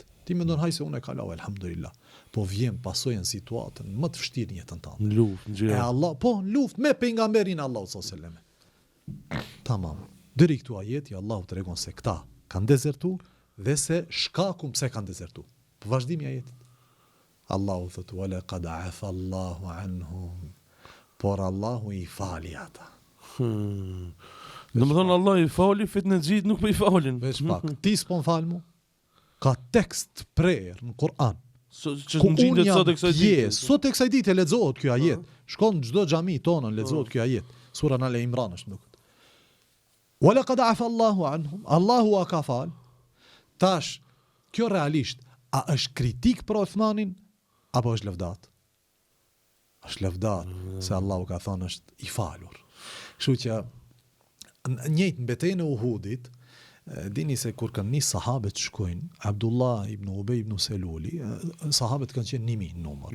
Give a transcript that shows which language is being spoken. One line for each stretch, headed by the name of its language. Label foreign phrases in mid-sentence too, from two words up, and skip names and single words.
Albanian: Ti mendon haj se unë e kaloj elhamdulillah, po vjen pasoja në situatën më të vështirë në jetën tënde. Në luftë, në gjëra. E Allah, po luftë me pejgamberin Allahu
Arabic: صلى الله عليه وسلم.
Albanian: Tamam. Deri këtu ajeti Allahu tregon se këta kanë dezertuar dhe se shkaku pse kanë dezertuar. Po vazhdimi i ajetit. Allahu thotë
Arabic: ولقد عفا الله عنهم.
Albanian: Por Allahu i fali ata. Domethënë Allah i fali, fitnexhit nuk po i falin. Veç pak. Ti s'po fal mu. Ka tekst prerë në Kur'an. Që ngjitet sot e kësaj dite. Sot e kësaj dite lexohet ky ajet. Shkon çdo xhami tonën lexohet ky ajet. Sura Al Imran është nuk.
Arabic: ولقد عفا الله عنهم.
Albanian: Allahu a ka fal. Tash kjo realisht a është kritik për Uthmanin apo është lëvdat? Është lëvdat se Allahu ka thënë është i falur. Kështu që njëjtë në betejën e Uhudit, dini se kur kanë nis sahabët shkojnë, Abdullah ibn Ubay ibn Seluli, sahabët kanë qenë 1000 në numër.